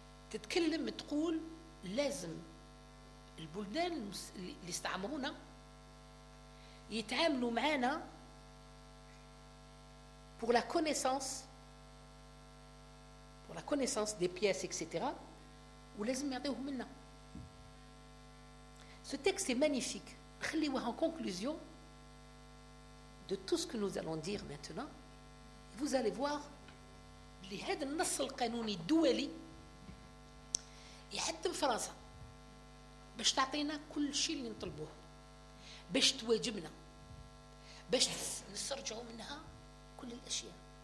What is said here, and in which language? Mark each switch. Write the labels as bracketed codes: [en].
[ar] تتكلم تقول لازم البلدان اللي استعمرونا يتعاملوا معنا [fr] pour la connaissance des pièces etc. [ar] ولازم يعطيوهم لنا. [fr] Ce texte est magnifique. [ar] خليوه [fr] en conclusion de tout ce que nous allons dire maintenant. Vous allez voir [ar] لهذا النص القانوني الدولي يحتم فرنسا باش تعطينا كل شيء اللي نطلبوه، باش تواجبنا، باش نسترجعوا منها كل الاشياء.